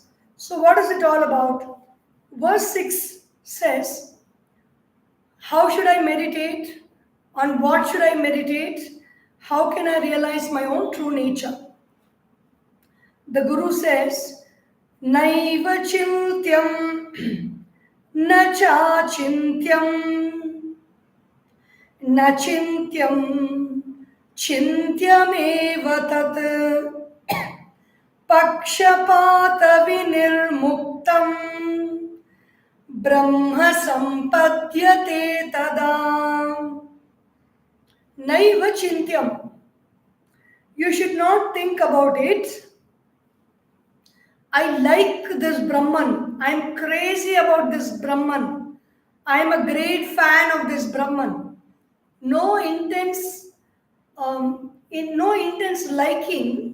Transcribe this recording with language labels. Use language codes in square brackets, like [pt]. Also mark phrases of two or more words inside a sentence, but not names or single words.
[en] So what is it all about? Verse 6 says, how should I meditate? On what should I meditate? How can I realize my own true nature? The Guru says, [sa] Naiva chintyam na chachintyam na chintyam chintyameva tat pakshapata vinirmuktam brahma sampadyate tada. Naiva chintyam. [en] You should not think about it. I like this Brahman. I am crazy about this Brahman. I am a great fan of this Brahman. No intense liking.